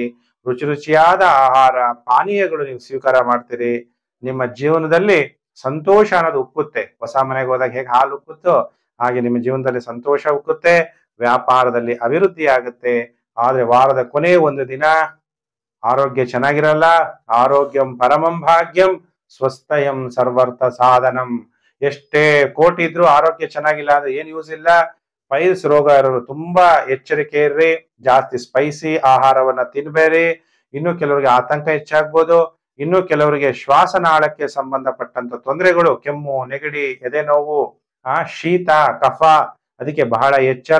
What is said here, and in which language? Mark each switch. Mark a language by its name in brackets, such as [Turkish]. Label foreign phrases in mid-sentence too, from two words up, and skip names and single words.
[Kannada] ರುಚಿ ರುಚಿಯಾದ ಆಹಾರ ಪಾನೀಯಗಳು ನೀವು ಸ್ವೀಕಾರ ಮಾಡ್ತೀರಿ. ನಿಮ್ಮ ಜೀವನದಲ್ಲಿ ಸಂತೋಷ ಅನ್ನೋದು ಉಕ್ಕುತ್ತೆ. ಹೊಸ ಮನೆಗೆ ಹೋದಾಗ ಹೇಗೆ ಹಾಲು ಉಕ್ಕುತ್ತೋ ಹಾಗೆ ನಿಮ್ಮ ಜೀವನದಲ್ಲಿ ಸಂತೋಷ ಉಕ್ಕುತ್ತೆ. ವ್ಯಾಪಾರದಲ್ಲಿ ಅಭಿವೃದ್ಧಿ ಆಗುತ್ತೆ. ಆದ್ರೆ ವಾರದ ಕೊನೆ ಒಂದು ದಿನ ಆರೋಗ್ಯ ಚೆನ್ನಾಗಿರಲ್ಲ. [Sanskrit] ಆರೋಗ್ಯಂ ಪರಮಂ ಭಾಗ್ಯಂ ಸ್ವಸ್ಥಯಂ ಸರ್ವರ್ಥ ಸಾಧನಂ. [Kannada] ಎಷ್ಟೇ ಕೋಟಿ ಇದ್ರು ಆರೋಗ್ಯ ಚೆನ್ನಾಗಿಲ್ಲ ಅಂದ್ರೆ ಏನ್ ಯೂಸ್ ಇಲ್ಲ. ಪೈಲ್ಸ್ ರೋಗ ಇರೋರು ತುಂಬಾ ಎಚ್ಚರಿಕೆ ಇರ್ರಿ. ಜಾಸ್ತಿ ಸ್ಪೈಸಿ ಆಹಾರವನ್ನ ತಿನ್ಬೇಡಿ. ಇನ್ನು ಕೆಲವರಿಗೆ ಆತಂಕ ಹೆಚ್ಚಾಗ್ಬೋದು. ಇನ್ನು ಕೆಲವರಿಗೆ ಶ್ವಾಸನಾಳಕ್ಕೆ ಸಂಬಂಧಪಟ್ಟಂತ ತೊಂದರೆಗಳು, ಕೆಮ್ಮು, ನೆಗಡಿ, ಎದೆ ನೋವು, ಶೀತ, ಕಫ, ಅದಕ್ಕೆ ಬಹಳ ಎಚ್ಚರ.